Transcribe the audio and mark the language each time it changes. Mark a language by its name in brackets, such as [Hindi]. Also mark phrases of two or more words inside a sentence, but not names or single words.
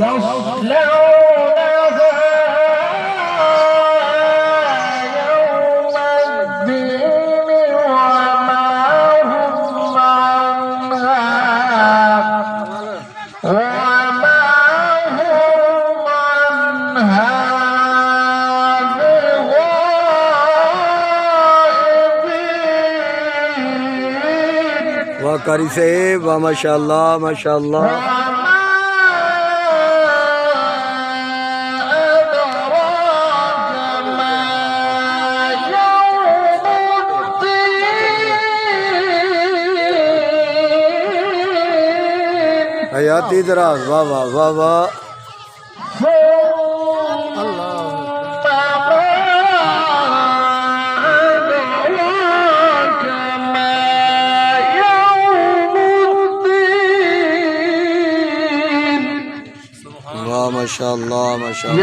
[Arabic] يصلونها يوم الدين وما هم عنها بغائبين [Urdu] واہ قاری صاحب واہ ماشاءاللہ ماشاءاللہ [Arabic] وما أدراك ما يوم الدين [Urdu] حیاتی دراز واہ واہ واہ واہ [Arabic] ثم ما أدراك ما يوم الدين [Urdu] واہ ماشاءاللہ ماشاءاللہ